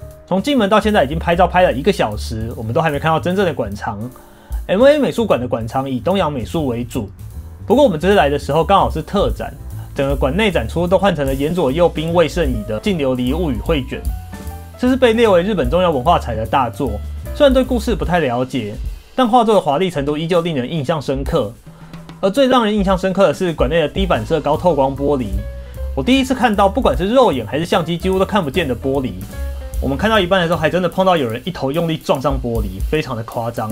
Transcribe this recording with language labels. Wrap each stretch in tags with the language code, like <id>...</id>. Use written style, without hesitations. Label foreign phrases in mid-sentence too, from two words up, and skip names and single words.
<zh>從進門到現在已經拍照拍了1個小時，我們都還沒看到真正的館藏。MOA 美術館的館藏以東洋美術為主，不過我們這次來的時候剛好是特展，整個館內展出都換成了岩佐右兵衛聖乙的《鏡琉璃物語》繪卷，這是被列為日本重要文化財的大作。雖然對故事不太了解，但畫作的華麗程度依舊令人印象深刻。而最讓人印象深刻的是館內的低反射高透光玻璃，我第一次看到不管是肉眼還是相機幾乎都看不見的玻璃。我們看到一半的時候，還真的碰到有人一頭用力撞上玻璃，非常的誇張。</zh>